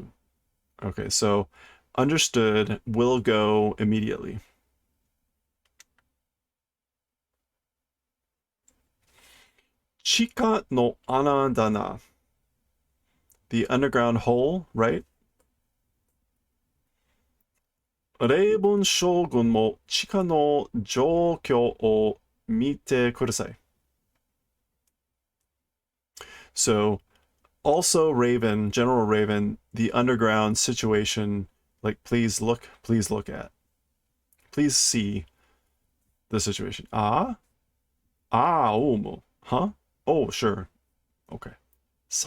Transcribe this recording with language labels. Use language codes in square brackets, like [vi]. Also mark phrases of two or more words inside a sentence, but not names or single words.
[en] Okay, so understood, will go immediately. [ja] 地下の穴だな. [en] The underground hole, right? [ja] レイブン将軍も地下の状況を見てください. [en] So also Raven, General Raven, the underground situation, like please look at. Please see the situation. Omo. Huh? Oh, sure. Okay. Sa.